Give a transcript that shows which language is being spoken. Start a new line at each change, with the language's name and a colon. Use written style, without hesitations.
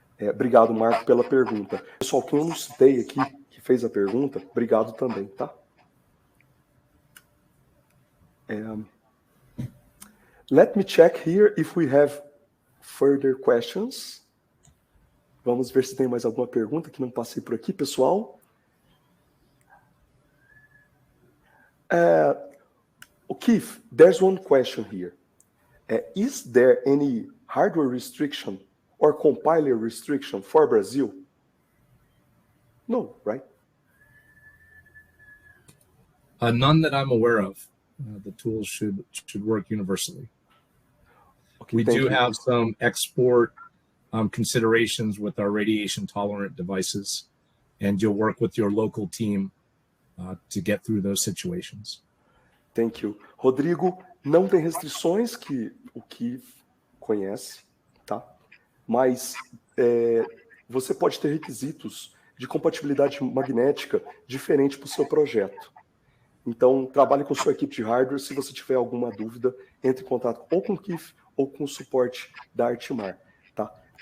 Portuguese: Obrigado, Marco, pela pergunta. Pessoal, quem eu não citei aqui, que fez a pergunta, obrigado também, tá?
English: Let me check here if we have further questions.
Portuguese: Vamos ver se tem mais alguma pergunta que não passei por aqui, pessoal.
English: Keith, there's one question here. Is there any hardware restriction or compiler restriction for Brazil? No, right? None that I'm aware of. The tools should work universally. Okay, we do have some export considerations with our radiation tolerant devices, and you'll work with your local team to get through those situations. Thank you.
Portuguese: Rodrigo, não tem restrições que o Keith conhece, tá? Mas você pode ter requisitos de compatibilidade magnética diferente para o seu projeto. Então, trabalhe com sua equipe de hardware. Se você tiver alguma dúvida, entre em contato ou com o Keith ou com o suporte da Artmar, tá?